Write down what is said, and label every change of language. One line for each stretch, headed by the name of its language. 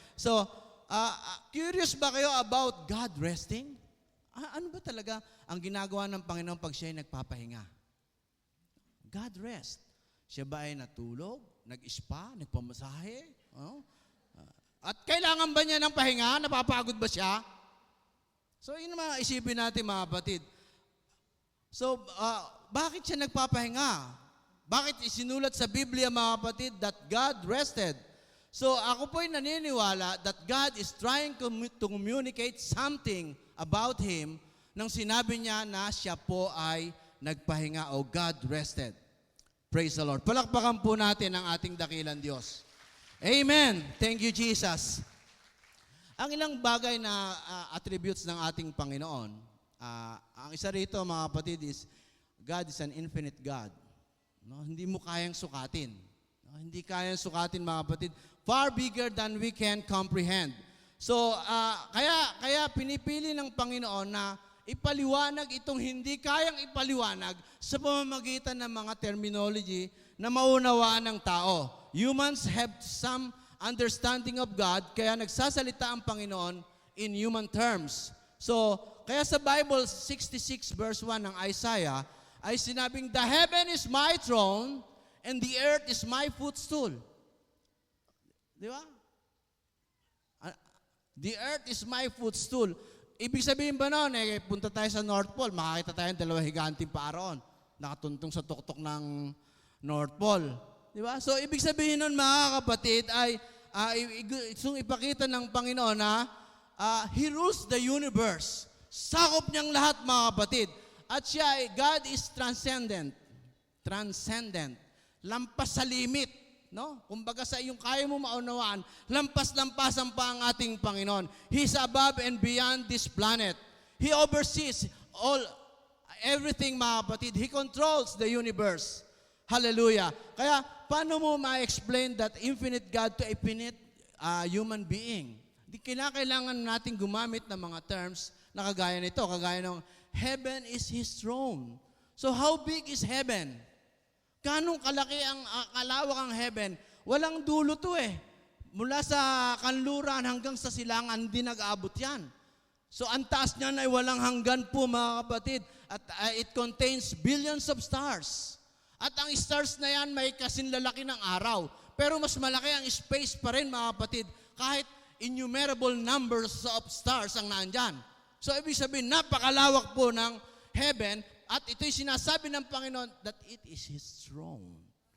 English: So, curious
Filipino: ba kayo
English: about God resting?
Filipino: Ano ba talaga ang ginagawa ng Panginoon pag siya ay nagpapahinga?
English: God rest.
Filipino: Siya ba ay natulog, nag-spa, nagpamasahe? Oh? At kailangan ba niya ng pahinga? Napapagod ba siya? So, yun naman isipin natin mga kapatid. So, bakit siya nagpapahinga? Bakit isinulat sa Biblia mga kapatid
English: that God rested?
Filipino: So, ako po'y naniniwala
English: that God is trying to communicate something about Him
Filipino: nang sinabi niya na siya po ay nagpahinga o
English: God rested. Praise the Lord.
Filipino: Palakpakan po natin ang ating dakilang Diyos. Amen.
English: Thank you, Jesus.
Filipino: Ang ilang bagay na attributes ng ating Panginoon, ang isa rito, mga kapatid,
English: is God is an infinite God.
Filipino: No? Hindi mo kayang sukatin. No? Hindi kayang sukatin, mga kapatid.
English: Far bigger than we can comprehend.
Filipino: So, kaya pinipili ng Panginoon na ipaliwanag itong hindi kayang ipaliwanag sa pamamagitan ng mga terminology na maunawaan ng tao.
English: Humans have some understanding of God,
Filipino: kaya nagsasalita ang Panginoon
English: in human terms. So, kaya sa Bible 66 verse 1 ng Isaiah,
Filipino: ay sinabing,
English: "The heaven is my throne, and the earth is my footstool."
Filipino: Di ba?
English: The earth is my footstool.
Filipino: Ibig sabihin ba noon, punta tayo sa North Pole, makakita tayo ng dalawang higanting paaroon, nakatuntong sa tuktok ng North Pole. Di ba? So, ibig sabihin nun, mga kapatid, ay ipakita ng Panginoon na
English: He rules the universe.
Filipino: Sakop niyang lahat, mga kapatid. At siya,
English: God is transcendent.
Filipino: transcendent, lampas sa limit, no? Kumbaga sa iyong kaya mo maunawaan, lampas-lampasan pa ang ating Panginoon.
English: He's above and beyond this planet. He oversees everything,
Filipino: mga kapatid.
English: He controls the universe. Hallelujah.
Filipino: Kaya, paano mo ma-explain
English: that infinite God to a finite human being?
Filipino: Di kailangan natin gumamit ng mga terms na kagaya nito, kagaya ng heaven is His throne.
English: So how big is heaven?
Filipino: Ganong kalaki ang kalawak
English: ang heaven?
Filipino: Walang dulo to eh. Mula sa kanluran hanggang sa silangan, di nag-aabot yan. So ang taas niyan ay walang hanggan po, mga kapatid.
English: At it contains billions of stars.
Filipino: At ang stars na yan may kasinlalaki ng araw. Pero mas malaki ang space pa rin, mga kapatid, kahit
English: innumerable numbers of stars
Filipino: ang naandyan. So ibig sabihin, napakalawak po ng heaven, at ito'y sinasabi ng Panginoon
English: that it is His throne.